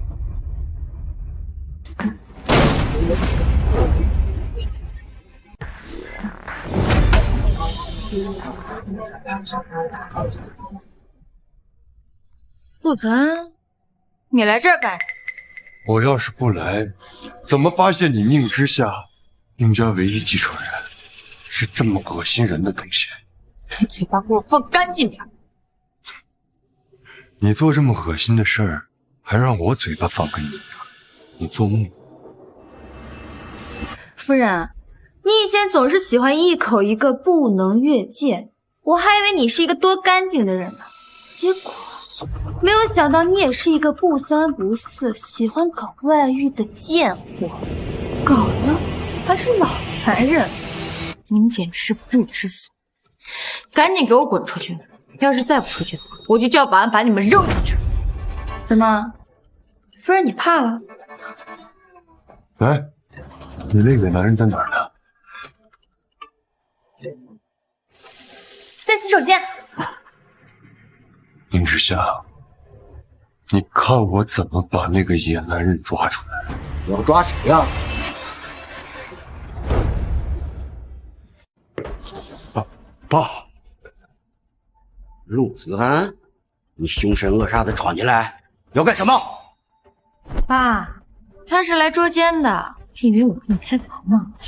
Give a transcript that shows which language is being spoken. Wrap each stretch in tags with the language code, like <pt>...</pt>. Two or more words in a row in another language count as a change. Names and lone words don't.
<zh>陆泽安，你來這兒幹什麼？我要是不來，怎麼發現你寧之夏，寧家唯一繼承人，是這麼惡心人的東西？你嘴巴給我放乾淨點！你做這麼惡心的事兒，還讓我嘴巴放乾淨點？你做夢！夫人，你以前總是喜歡一口一個不能越界，我還以為你是一個多乾淨的人呢，結果沒有想到你也是一個不三不四、喜歡搞外遇的賤貨，搞的還是老男人。你們簡直是不知所謂！趕緊給我滾出去！要是再不出去的話，我就叫保安把你們扔出去。怎麼，夫人你怕了？哎，你那個男人在哪兒呢？在洗手間。寧之夏，你看我怎麼把那個野男人抓出來。你要抓誰呀？爸，陸子安，你兇神惡煞的闖進來，要幹什麼？爸，他是來捉姦的，還以為我跟你開房呢。</zh>